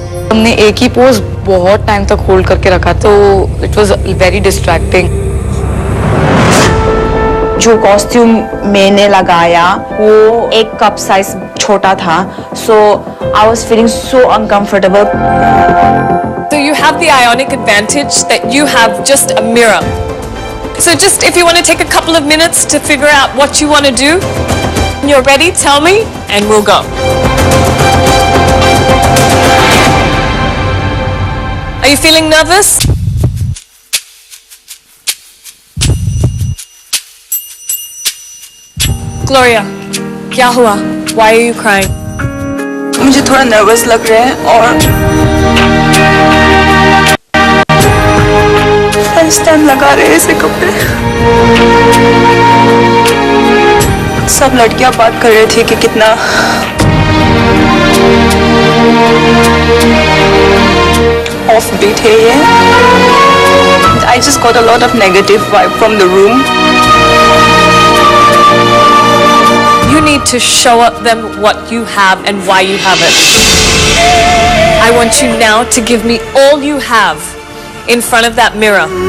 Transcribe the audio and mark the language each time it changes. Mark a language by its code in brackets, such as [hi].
[hi] हमने एक ही पोज बहुत टाइम तक होल्ड करके रखा तो [en] It was very distracting. [hi] जो कॉस्ट्यूम मैंने लगाया वो एक कप साइज छोटा था, [en] so I was feeling so uncomfortable. So you have the ionic advantage that you have just a mirror. So just if you want to take a couple of minutes to figure out what you want to do, when you're ready, tell me and we'll go. Are you feeling nervous? [hi] Gloria, क्या हुआ? [en] Why are you crying? [hi] मुझे थोड़ा nervous लग रहा है और first time लगा रहे हैं ऐसे कपड़े. सब लड़कियां बात कर रहे थे कि कितना ऑफ बीट है ये. [en] I just got a lot of negative vibe from the room. You need to show them what you have and why you have it. I want you now to give me all you have in front of that mirror.